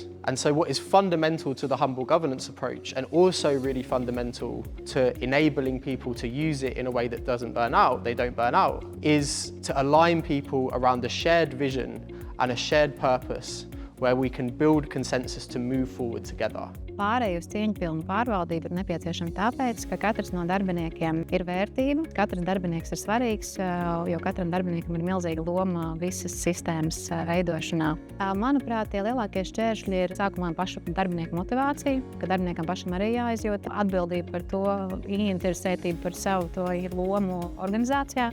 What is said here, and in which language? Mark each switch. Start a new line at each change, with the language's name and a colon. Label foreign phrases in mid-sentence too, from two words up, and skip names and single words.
English: And so what is fundamental to the humble governance approach, and also really fundamental to enabling people to use it in a way that doesn't burn out, they don't burn out, is to align people around a shared vision and a shared purpose where we can build consensus to move forward together.
Latvian: Pārēju uz cieņpilnu pārvaldību ir nepieciešama tāpēc, ka katrs no darbiniekiem ir vērtība, katrs darbinieks ir svarīgs, jo katram darbiniekam ir milzīga loma visas sistēmas veidošanā. Manuprāt, tie lielākie šķēršļi ir sākumā paša darbinieku motivācija, ka darbiniekam pašam arī jāizjūt atbildība par to, ieinteresētība par savu to lomu organizācijā.